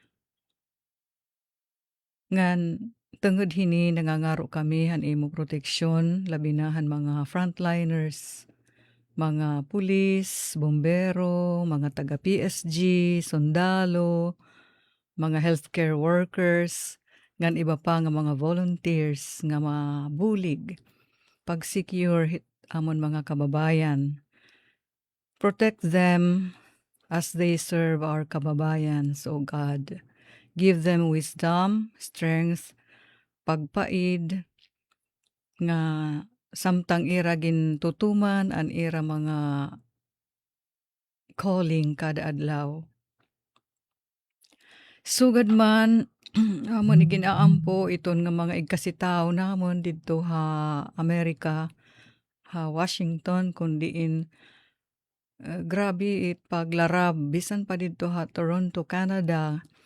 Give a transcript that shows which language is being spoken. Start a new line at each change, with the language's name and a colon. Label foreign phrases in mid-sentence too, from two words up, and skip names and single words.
Waray: Ngan tungod hini nangangaro kami han imo proteksyon labinahan mga frontliners, mga pulis, bombero, mga taga PSG, sundalo, mga
English: healthcare workers,
Waray: ngan iba pa nga mga volunteers nga mabulig pag-secure hit amon mga kababayan.
English: Protect them as they serve our kababayans, O God. Give them wisdom, strength,
Waray: pagpaid, nga samtang ira gintutuman an ira mga calling kada adlaw. Sugad man amon iginaampo iton nga mga igkasitaw namon didto ha Amerika, ha Washington kundiin grabe it paglarab bisan pa didto ha Toronto, Canada,